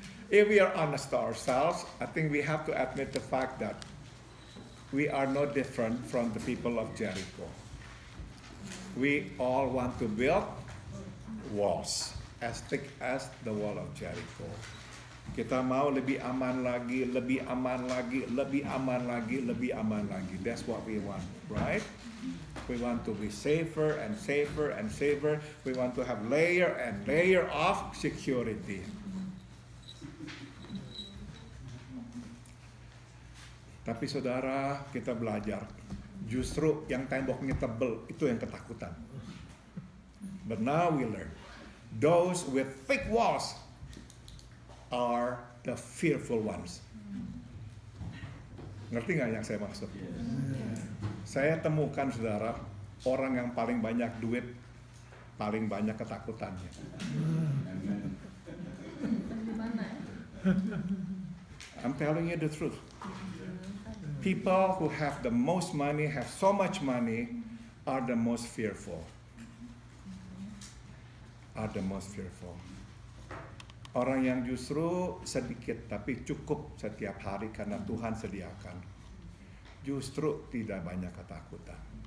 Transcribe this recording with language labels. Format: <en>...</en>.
<en>If we are honest to ourselves, I think we have to admit the fact that we are no different from the people of Jericho. We all want to build walls as thick as the wall of Jericho.</en> <id>Kita mau lebih aman lagi, lebih aman lagi, lebih aman lagi, lebih aman lagi.</id> <en>That's what we want, right? We want to be safer and safer and safer. We want to have layer and layer of security.</en> <id>Tapi saudara, kita belajar, justru yang temboknya tebel itu yang ketakutan.</id> <en>But now we learn, those with thick walls are the fearful ones.</en> <id>Ngerti nggak yang saya maksud? Saya temukan saudara, orang yang paling banyak duit, paling banyak ketakutannya.</id> <en>I'm telling you the truth. People who have the most money, have so much money, are the most fearful. Are the most fearful.</en> <id>Orang yang justru sedikit tapi cukup setiap hari karena Tuhan sediakan, justru tidak banyak ketakutan.</id>